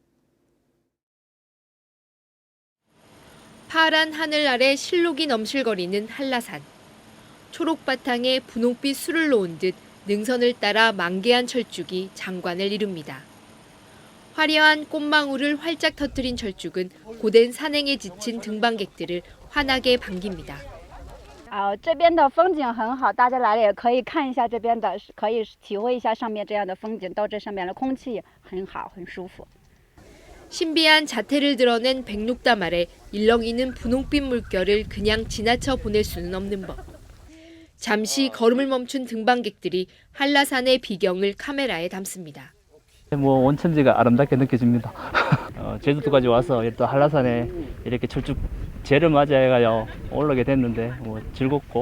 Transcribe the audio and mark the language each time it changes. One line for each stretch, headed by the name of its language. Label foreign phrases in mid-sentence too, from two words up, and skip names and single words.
Korean: 파란 하늘 아래 실록이 넘실거리는 한라산. 초록바탕에 분홍빛 술을 놓은 듯 능선을 따라 만개한 철쭉이 장관을 이룹니다. 화려한 꽃망울을 활짝 터뜨린 철쭉은 고된 산행에 지친 등반객들을 환하게 반깁니다.
Chinese: 这边的风景很好，大家来了也可以看一下这边的，可以体会一下上面这样的风景。到这上面的空气很好，很舒服。
Korean: 신비한 자태를 드러낸 백록담 아래 일렁이는 분홍빛 물결을 그냥 지나쳐 보낼 수는 없는 법. 잠시 걸음을 멈춘 등반객들이 한라산의 비경을 카메라에 담습니다. 온천지가 아름답게 느껴집니다. 제주도까지 와서 또 한라산에 이렇게 철쭉제를 맞이해가요 올라게 됐는데 즐겁고.